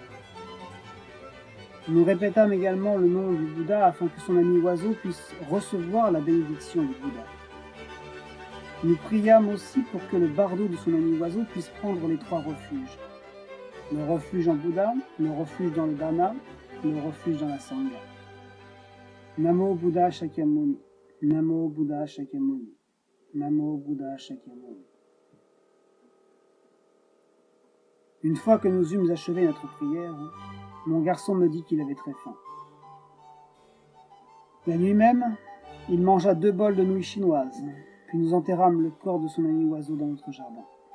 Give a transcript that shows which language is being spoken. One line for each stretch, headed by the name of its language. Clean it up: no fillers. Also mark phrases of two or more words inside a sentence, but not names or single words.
French: Nous répétâmes également le nom du Bouddha afin que son ami oiseau puisse recevoir la bénédiction du Bouddha. Nous priâmes aussi pour que le bardeau de son ami oiseau puisse prendre les 3 refuges. Le refuge en Bouddha, le refuge dans le Dharma, le refuge dans la Sangha.
Sanskrit: Namo Buddha Shakyamuni, Namo Buddha Shakyamuni, Namo Buddha Shakyamuni.
French: Une fois que nous eûmes achevé notre prière, mon garçon me dit qu'il avait très faim. La nuit même, il mangea 2 bols de nouilles chinoises, puis nous enterrâmes le corps de son ami oiseau dans notre jardin.